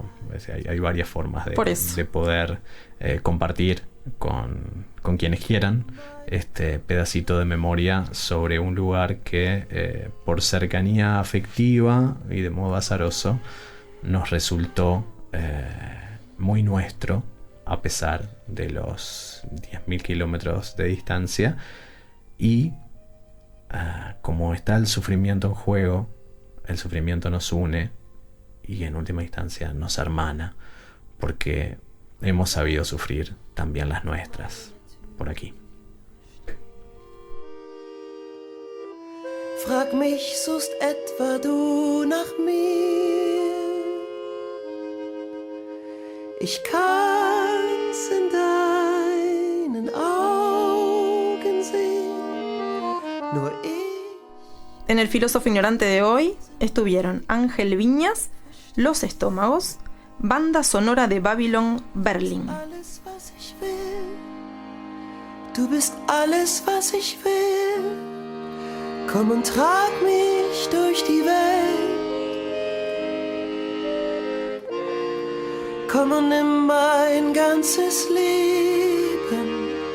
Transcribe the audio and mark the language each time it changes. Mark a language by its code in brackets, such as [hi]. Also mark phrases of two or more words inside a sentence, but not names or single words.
[es] O sea, hay varias formas de poder compartir con quienes quieran este pedacito de memoria sobre un lugar que por cercanía afectiva y de modo azaroso nos resultó muy nuestro, a pesar de los 10.000 kilómetros de distancia. Y como está el sufrimiento en juego, el sufrimiento nos une y en última instancia nos hermana, porque hemos sabido sufrir también las nuestras por aquí. [de] Frag mich, suchst etwa du nach mir? Ich kann's in deinen Augen sehen, nur ich. [es] En el filósofo ignorante de hoy estuvieron Ángel Viñas, Los Estómagos, banda sonora de Babylon Berlin. [de] Alles, was ich will. Du bist alles, was ich will. Komm und trag mich durch die Welt. Komm und nimm mein ganzes Leben.